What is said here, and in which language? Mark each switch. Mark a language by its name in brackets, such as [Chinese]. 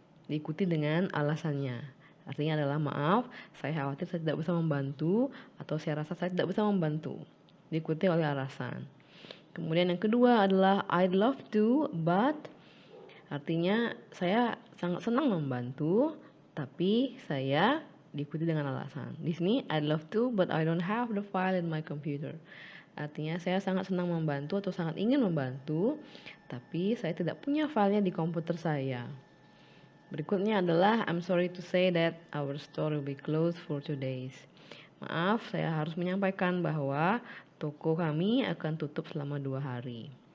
[Indonesian] Diikuti dengan alasannya. Artinya adalah maaf, saya khawatir saya tidak bisa membantu atau saya rasa saya tidak bisa membantu. Diikuti oleh alasan. Kemudian yang kedua adalah I'd love to, but artinya saya sangat senang membantu, tapi saya diikuti dengan alasan. Di sini [English] I'd love to but I don't have the file in my computer. [Indonesian] Artinya saya sangat senang membantu atau sangat ingin membantu, tapi saya tidak punya filenya di komputer saya. Berikutnya adalah [English] I'm sorry to say that our store will be closed for 2 days. [Indonesian] Maaf, saya harus menyampaikan bahwa toko kami akan tutup selama 2 hari.